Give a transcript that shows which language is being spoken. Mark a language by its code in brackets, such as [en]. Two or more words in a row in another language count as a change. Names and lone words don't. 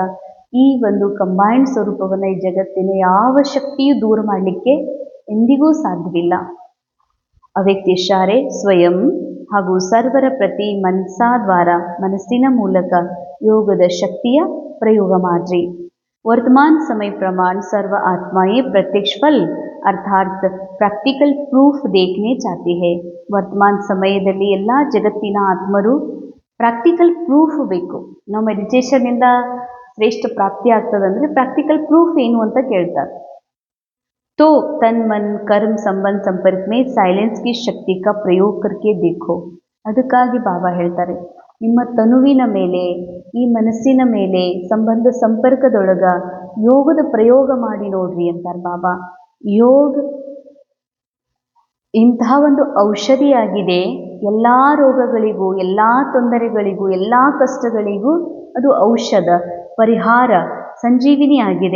[kn] ಈ ಒಂದು ಕಂಬೈಂಡ್ ಸ್ವರೂಪವನ್ನು ಈ ಜಗತ್ತಿನ ಯಾವ ಶಕ್ತಿಯೂ ದೂರ ಮಾಡಲಿಕ್ಕೆ ಎಂದಿಗೂ ಸಾಧ್ಯವಿಲ್ಲ. ಅವ್ಯಕ್ತ ಇಶಾರೆ ಸ್ವಯಂ ಹಾಗೂ ಸರ್ವರ ಪ್ರತಿ ಮನಸಾದ್ವಾರ, ಮನಸ್ಸಿನ ಮೂಲಕ ಯೋಗದ ಶಕ್ತಿಯ ಪ್ರಯೋಗ ಮಾಡ್ರಿ. [hi] वर्तमान समय प्रमाण सर्व आत्माएं प्रत्यक्ष फल अर्थात [en] practical proof [hi] देखने चाहती है. [kn] वर्तमान ಸಮಯದಲ್ಲಿ ಎಲ್ಲ ಜಗತ್ತಿನ ಆತ್ಮರು [en] practical proof [kn] ಬೇಕು. ನಾವು ಮೆಡಿಟೇಷನ್ನಿಂದ ಶ್ರೇಷ್ಠ ಪ್ರಾಪ್ತಿ ಆಗ್ತದಂದರೆ [en] practical proof [kn] ಏನು ಅಂತ ಕೇಳ್ತಾರೆ. [hi] तो तन मन कर्म संबंध संपर्क में साइलेंस की शक्ति का प्रयोग करके देखो. [kn] ಅದಕ್ಕಾಗಿ ಬಾಬಾ ಹೇಳ್ತಾರೆ, ನಿಮ್ಮ ತನುವಿನ ಮೇಲೆ, ಈ ಮನಸ್ಸಿನ ಮೇಲೆ ಸಂಬಂಧ ಸಂಪರ್ಕದೊಳಗ ಯೋಗದ ಪ್ರಯೋಗ ಮಾಡಿ ನೋಡ್ರಿ ಅಂತಾರೆ ಬಾಬಾ. ಯೋಗ ಇಂತಹ ಒಂದು ಔಷಧಿಯಾಗಿದೆ. ಎಲ್ಲ ರೋಗಗಳಿಗೂ, ಎಲ್ಲ ತೊಂದರೆಗಳಿಗೂ, ಎಲ್ಲ ಕಷ್ಟಗಳಿಗೂ ಅದು ಔಷಧ, ಪರಿಹಾರ, ಸಂಜೀವಿನಿ ಆಗಿದೆ.